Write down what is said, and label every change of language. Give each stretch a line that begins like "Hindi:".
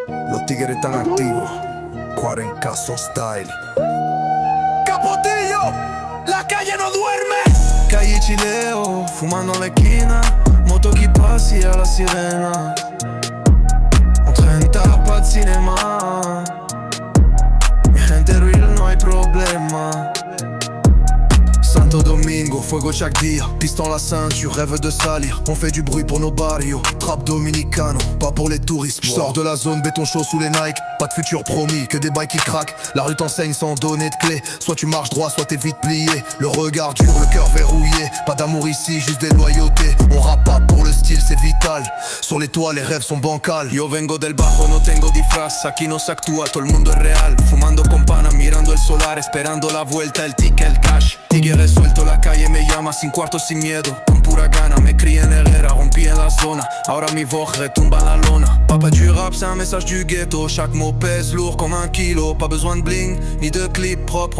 Spanish: Los tigres están activos. 40 style. Capotillo, la calle no duerme. Calle Chileo, fumando en la esquina.
French: Moto qui passe a la sirena. On traîne tard, pas de cinéma.
Spanish: Mi gente real, no hay problema. Santo Domingo, fuego
French: chaque
Spanish: dia.
French: Piston la ceinture, rêve de salir. On fait du bruit pour nos barrios. Trap dominicano, pas pour les touristes. J'sors de la zone, béton chaud sous les Nike. Pas de futur promis, que des bails qui craquent. La rue t'enseigne sans donner de clé. Soit tu marches droit, soit t'es vite plié. Le regard dur, le cœur verrouillé. Pas d'amour ici, juste des loyautés. On rappe pas pour le style, c'est vital. Sur les toits, les rêves sont bancals.
Spanish: Yo vengo del bajo, no tengo disfraz. Aquí no se actúa, todo el mundo es real. Fumando con pana, mirando el solar. Esperando la vuelta, el ticket, el cash. Tigre suelto, la calle me llama, sin cuarto, sin miedo. Con pura gana, me crié en Herrera, rompí en la zona. Ahora mi
French: voix
Spanish: retumba en la lona.
French: Papa du rap, c'est un message du ghetto. Chaque mot pèse lourd comme un kilo. Pas besoin de bling, ni de clip propre.